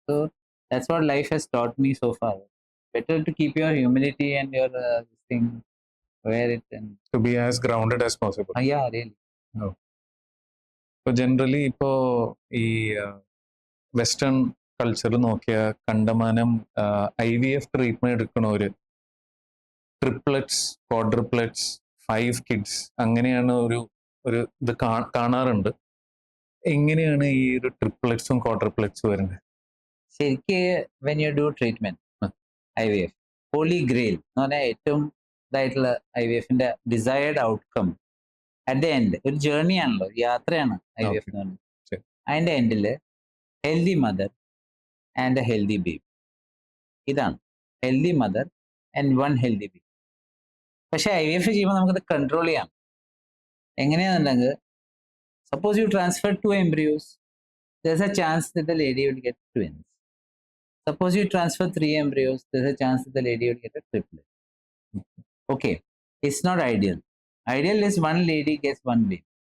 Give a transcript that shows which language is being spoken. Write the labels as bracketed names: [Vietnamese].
[English] So that's what life has taught me so far. Better to keep your humility and your this thing where it and to be as grounded as possible. Yeah, really. No. [Malayalam] So generally, ഇപ്പോൾ ഈ western culture നോക്കിയ കണ്ടമാനം IVF treatment എടുക്കണവര് triplets, ക്വാഡ്രിപ്ലറ്റ്സ്, 5 kids അങ്ങനെയാണ് ഒരു ഇത് കാണാറുണ്ട്. എങ്ങനെയാണ് ഈ ഒരു ട്രിപ്ലറ്റ്സും ക്വാഡ്രിപ്ലറ്റ്സും വരുന്നത്? [English] ശരിക്ക് when you do treatment IVF, holy grail [Malayalam] എന്ന് പറഞ്ഞാൽ ഏറ്റവും ഇതായിട്ടുള്ള IVFന്റെ [English] desired outcome at the end [Malayalam] ഒരു ജേർണി ആണല്ലോ, യാത്രയാണ് IVF [English] Okay. [Malayalam] എന്ന് പറഞ്ഞത്. ശരി. [English] അതിന്റെ എൻഡിൽ healthy mother and a healthy baby. ഇതാണ് healthy mother and one healthy baby. [Malayalam] പക്ഷെ IVF ചെയ്യുമ്പോൾ നമുക്കത് കൺട്രോൾ ചെയ്യാം. എങ്ങനെയാണെന്നുണ്ടെങ്കിൽ, [English] Suppose you transfer 2 embryos, there's a chance that the lady will get twins. Suppose you transfer 3 embryos, there's a chance that the lady will get a triplet. Okay, it's not ideal. Ideal is one lady gets one baby.